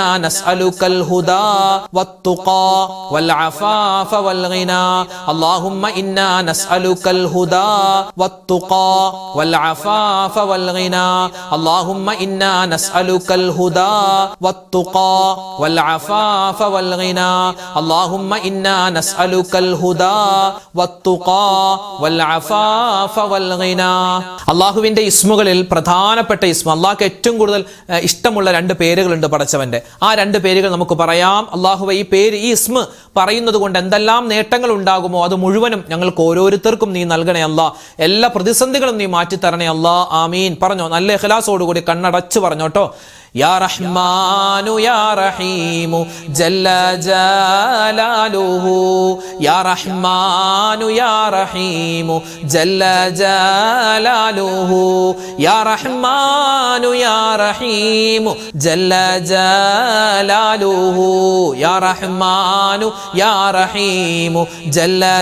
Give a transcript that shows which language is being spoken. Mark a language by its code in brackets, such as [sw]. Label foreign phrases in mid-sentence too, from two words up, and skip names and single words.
[ar] نسألك الهدى والتقى والعفاف والغنى اللهم إنا نسألك الهدى والتقى والعفاف والغنى اللهم إنا نسألك الهدى والتقى والعفاف والغنى اللهم إنا نسألك الهدى والتقى والعفاف والغنى. [ml] അള്ളാഹുവിൻ്റെ ഇസ്മുകളിൽ പ്രധാനപ്പെട്ട ഇസ്മ, അള്ളാഹ്ക്ക് ഏറ്റവും കൂടുതൽ ഇഷ്ടമുള്ള 2 പേരുകളുണ്ട് പടച്ചവൻ്റെ. ആ 2 പേരുകൾ നമുക്ക് പറയാം. അള്ളാഹുവെ, ഈ പേര്, ഈ ഇസ്മ പറയുന്നത് കൊണ്ട് എന്തെല്ലാം നേട്ടങ്ങൾ ഉണ്ടാകുമോ അത് മുഴുവനും ഞങ്ങൾക്ക് ഓരോരുത്തർക്കും നീ നൽകണേ അല്ലാ. എല്ലാ പ്രതിസന്ധികളും നീ മാറ്റിത്തരണേ അല്ലാ. ആമീൻ. പറഞ്ഞോ, നല്ല ഇഖ്ലാസോടുകൂടി കണ്ണടച്ച് പറഞ്ഞോട്ടോ. [ar] يا رحمن يا رحيم جل جلاله يا رحمن يا رحيم جل جلاله يا رحمن يا رحيم جل جلاله يا رحمن يا رحيم جل